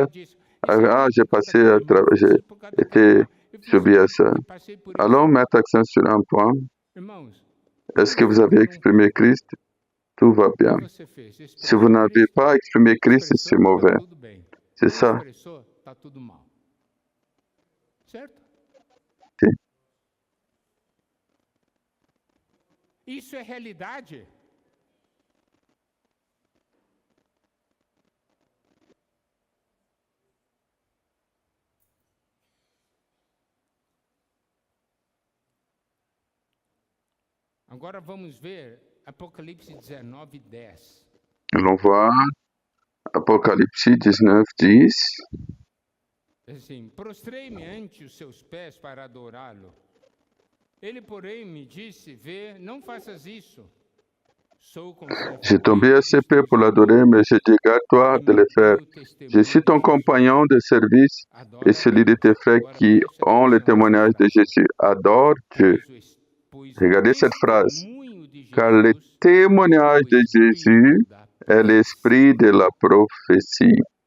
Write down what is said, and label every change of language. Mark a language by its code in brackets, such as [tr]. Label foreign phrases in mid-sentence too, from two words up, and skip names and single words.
[fr] Ah, j'ai passé à travers, j'ai été subi à ça. Allons mettre accent sur un point. Est-ce que vous avez exprimé Christ? Tout va bien. Si vous n'avez pas exprimé Christ, c'est mauvais. C'est ça. [pt] Isso é realidade. Agora vamos ver Apocalipse 19:10. [fr] Allons voir Apocalipse 19:10. [pt] Assim, prostrei-me ante os seus pés para adorá-lo. Ele, porém, me disse, vê, não faças isso. [fr] J'ai tombé à ses pieds pour l'adorer, mais je dis, garde-toi de le faire. Je suis ton compagnon de service et celui de tes frères qui ont le témoignage de Jésus. Adore Dieu. Regardez cette phrase. Car le témoignage de Jésus est l'esprit de la prophétie.